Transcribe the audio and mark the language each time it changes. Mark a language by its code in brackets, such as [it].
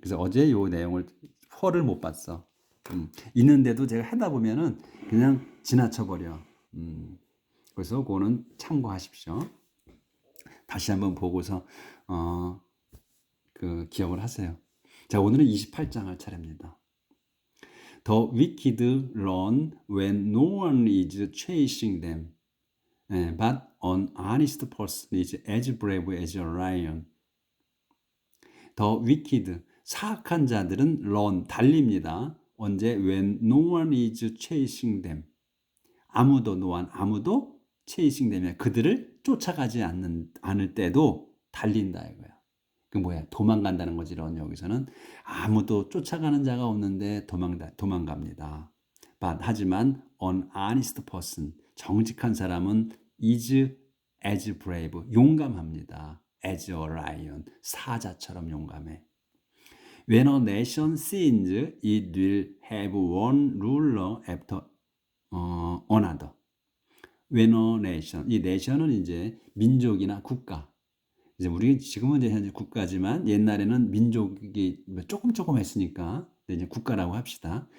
[ko] 그래서 어제 요 내용을 펄을 못 봤어. 있는데도 제가 하다 보면은 그냥 지나쳐버려. 그래서 그거는 참고하십시오. 다시 한번 보고서 그 기억을 하세요. 자, 오늘은 28장 할 차례입니다. [en] The wicked run when no one is chasing them, but an honest person is as brave as a lion. The wicked, [ko] 사악한 자들은 [en] run, [ko] 달립니다. 언제? [en] When no one is chasing them. [ko] 아무도 [en] chasing them [ko] 이야. 그들을 쫓아가지 않을 때도 달린다 이거야. 그 뭐야? 도망간다는 거지. run 여기서는 아무도 쫓아가는 자가 없는데 도망갑니다. [en] But [ko] 하지만 [en] an honest person, [ko] 정직한 사람은 [en] is as brave, [ko] 용감합니다. [en] as a lion, [ko] 사자처럼 용감해. [en] When a nation sins, it will have one ruler after another. When a nation, [ko] 이 nation은 이제 민족이나 국가. 이제 우리 지금은 이제 현재 국가지만 옛날에는 민족이 조금 했으니까 이제 국가라고 합시다.